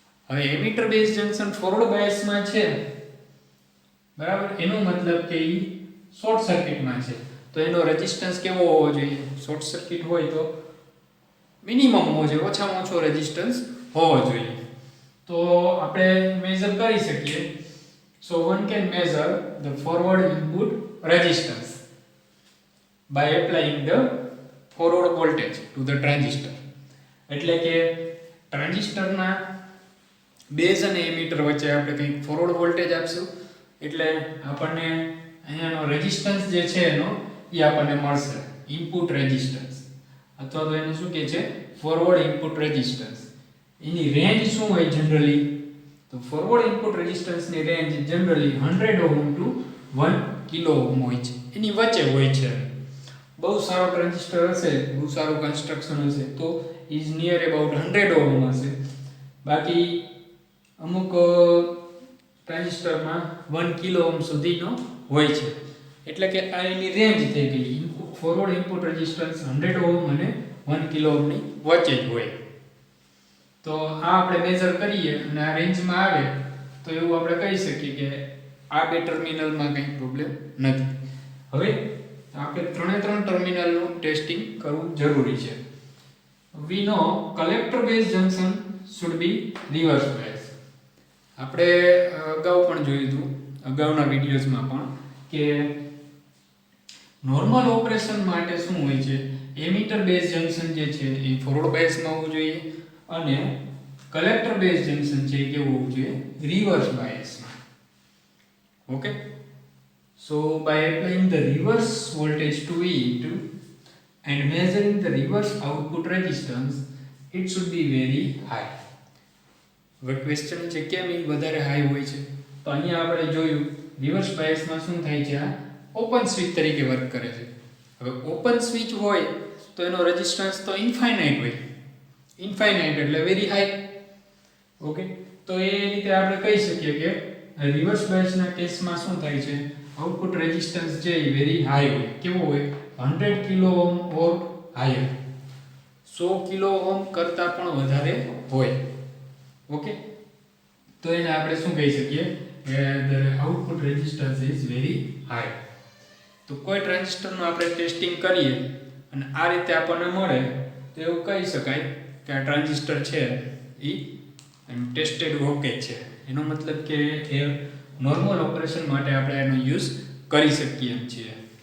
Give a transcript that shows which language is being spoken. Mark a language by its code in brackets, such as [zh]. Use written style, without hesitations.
[gu] હવે ammeter base junction forward બાયસમાં છે, બરાબર, એનો મતલબ કે ઈ શોર્ટ સર્કિટમાં છે. તો એનો રેઝિસ્ટન્સ કેવો હોવો જોઈએ? શોર્ટ સર્કિટ હોય તો મિનિમમ હોવો જોઈએ, ઓછામાં ઓછો રેઝિસ્ટન્સ હોવો જોઈએ. તો આપણે મેઝર કરી શકીએ. [en] So one can measure the forward input resistance by applying the forward voltage to the transistor. [gu] એટલે કે ટ્રાન્ઝિસ્ટરના બેઝ અને એમીટર વચ્ચે આપણે કંઈક ફોરવર્ડ વોલ્ટેજ આપશું એટલે આપણને અહીંયાનો રેઝિસ્ટન્સ જે છે એનો એ આપણને મળશે, ઇનપુટ રેઝિસ્ટન્સ, અથવા તો એને શું કહે છે? Forward input resistance. એની રેન્જ શું હોય જનરલી? તો ફોરવર્ડ ઇનપુટ રેઝિસ્ટન્સની range generally 100 ohm two 1 kilo ohm હોય છે, એની વચ્ચે હોય છે. બહુ સારો ટ્રાન્ઝિસ્ટર હશે, બહુ સારું કન્સ્ટ્રક્શન હશે તો [en] is near about [gu] 100 ઓહમ હશે. બાકી અમુક ટ્રાન્ઝિસ્ટરમાં 1 કિલો ઓહમ સુધીનો હોય છે. એટલે કે આ એની રેન્જ થઈ ગઈ. Input forward input resistance 100 ohm અને 1 કિલો ઓહમની વચ્ચે જ હોય. તો આ આપણે મેઝર કરીએ અને આ રેન્જમાં આવે તો એવું આપણે કહી શકીએ કે આ બે ટર્મિનલમાં કંઈ પ્રોબ્લેમ નથી. હવે આપણે ત્રણ ટર્મિનલનું ટેસ્ટિંગ કરવું જરૂરી છે. [en] We know collector base junction should be reverse bias. [gu] આપણે અગાઉ પણ જોયું હતું, અગાઉના વિડીયોઝમાં પણ, કે નોર્મલ ઓપરેશન માટે શું હોય છે? એમીટર બેઝ જંકશન જે છે એ ફોરવર્ડ બાયસમાં હોવું જોઈએ અને કલેક્ટર બેઝ જંકશન છે એ કેવું હોવું જોઈએ? Reverse બાયસમાં. [en] Okay, so by applying the reverse voltage to it and measuring the reverse output resistance, it should be very high. [gu] હવે ક્વેશ્ચન છે કેમ એ વધારે હાઈ હોય છે? તો અહીંયા આપણે જોયું રિવર્સ બાયસમાં શું થાય છે? આ ઓપન સ્વિચ તરીકે વર્ક કરે છે. હવે ઓપન સ્વિચ હોય તો એનો રેઝિસ્ટન્સ તો ઇન્ફાઇનાઇટ હોય. ઇન્ફાઇનાઇટ એટલે વેરી હાઈ. ઓકે, તો એ રીતે આપણે કહી શકીએ કે રિવર્સ બાયસના કેસમાં શું થાય છે? આઉટપુટ રેઝિસ્ટન્સ જે વેરી હાઈ હોય. કેવો હોય? 100 કિલો ઓહમ ઓર હાયર. 100 કિલો ઓહમ કરતાં પણ વધારે હોય. ઓકે, તો એને આપણે શું કહી શકીએ? [en] કે the output resistance is very high. [gu] તો કોઈ ટ્રાન્ઝિસ્ટરનું આપણે ટેસ્ટિંગ કરીએ અને આ રીતે આપણને મળે તો એવું કહી શકાય કે આ ટ્રાન્ઝિસ્ટર છે એ ટેસ્ટેડ ઓકે છે. એનો મતલબ કે એ નોર્મલ ઓપરેશન માટે આપણે એનો યુઝ કરી શકીએ એમ છીએ.